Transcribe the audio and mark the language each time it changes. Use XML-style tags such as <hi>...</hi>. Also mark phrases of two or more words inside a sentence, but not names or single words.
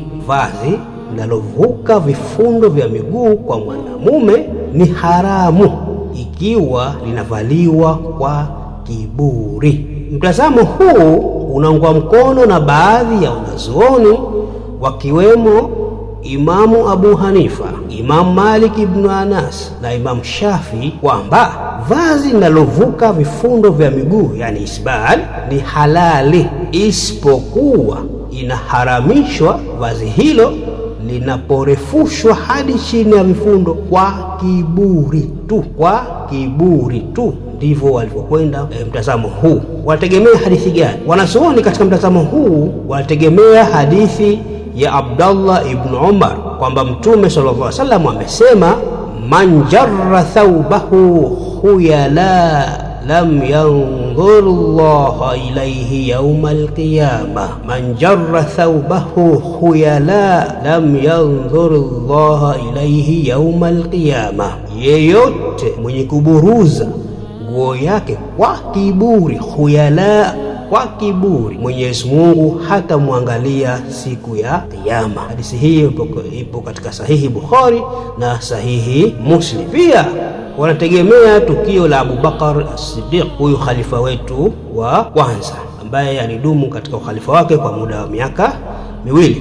<sw>Vazi linalovuka vifundo vya miguu kwa mwanamume ni haramu ikiwa linavaliwa kwa kiburi. Mtazamo huu unaungwa mkono na baadhi ya wanazuoni wakiwemo Imamu Abu Hanifa, Imamu Malik ibn Anas na Imamu Shafi kwamba vazi linalovuka vifundo vya miguu, yani isbal, ni halali, isipokuwa inaharamishwa vazi hilo linaporefushwa hadi chini ya vifundo kwa kiburi tu, kwa kiburi tu. Ndivyo walivyokwenda mtazamo huu. Wanategemea hadithi gani wanazuoni katika mtazamo huu? Wanategemea hadithi ya Abdullah ibn Umar kwamba Mtume</sw> <ar>صلى الله عليه وسلم</ar> <sw>amesema,</sw> <ar>من جر ثوبه خيلاء لم ينظر الله إليه يوم القيامة. من جر ثوبه خيلاء لم ينظر الله إليه يوم القيامة,</ar> <sw>yeyote mwenye kuburuza nguo yake kwa kiburi, khuyala, kwa kiburi, Mwenyezi Mungu hatamwangalia siku ya Kiyama. Hadithi hii ipo katika sahihi Bukhari na sahihi Muslim. Pia wanategemea tukio la Abu Bakar as-Siddiq, huyu khalifa wetu wa kwanza ambaye alidumu katika ukhalifa wake kwa muda wa miaka miwili.</sw>